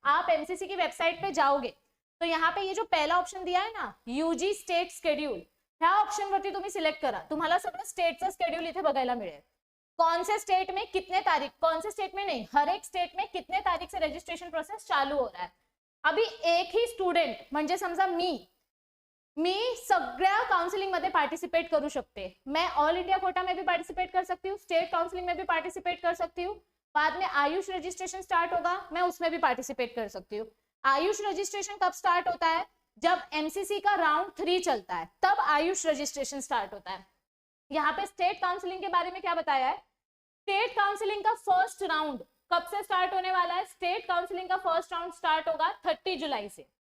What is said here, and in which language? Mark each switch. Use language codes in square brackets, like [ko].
[hi] आप एमसीसी की वेबसाइट पे जाओगे तो यहाँ पे ये जो पहला ऑप्शन दिया है ना, यूजी स्टेट शेड्यूल, [mr] ह्या ऑप्शन वरती तुम्ही सिलेक्ट करा, तुम्हाला सगळं स्टेटचं शेड्यूल इथे बघायला मिळेल। [hi] कौन से स्टेट में कितने तारीख, कौन से स्टेट में नहीं, हर एक स्टेट में कितने तारीख से रजिस्ट्रेशन प्रोसेस चालू हो रहा है। अभी एक ही स्टूडेंट [mr] म्हणजे समजा मी सगळ्या काउंसलिंग मध्ये पार्टिसिपेट करू शकते। [hi] मैं ऑल इंडिया कोटा में भी पार्टिसिपेट कर सकती हूँ, स्टेट काउंसलिंग में भी पार्टिसिपेट कर सकती हूँ, बाद में आयुष रजिस्ट्रेशन स्टार्ट होगा, मैं उसमें भी पार्टिसिपेट कर सकती हूँ। आयुष रजिस्ट्रेशन कब स्टार्ट होता है? जब एमसीसी का राउंड 3 चलता है तब आयुष रजिस्ट्रेशन स्टार्ट होता है। यहाँ पे स्टेट काउंसलिंग के बारे में क्या बताया है, स्टेट काउंसलिंग का फर्स्ट राउंड कब से स्टार्ट होने वाला है, स्टेट काउंसलिंग का फर्स्ट राउंड स्टार्ट होगा 30 जुलाई से।